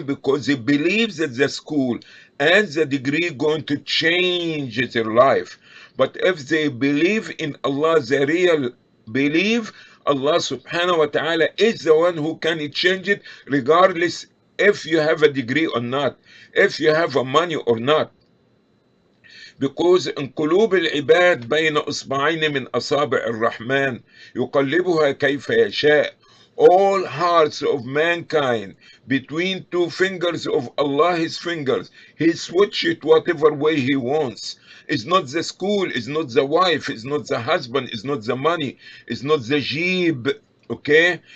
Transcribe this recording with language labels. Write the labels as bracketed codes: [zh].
[en] Because they believe that the school and the degree going to change their life. But if they believe in Allah, the real believe, Allah subhanahu wa ta'ala is the one who can change it, regardless if you have a degree or not, if you have a money or not. Because in [ar] قلوب العباد بين أصبعين من أصابع الرحمن يقلبها كيف يشاء. [en] All hearts of mankind between two fingers of Allah, his fingers, he switch it whatever way he wants. It's not the school, it's not the wife, it's not the husband, it's not the money, it's not the jeep, okay?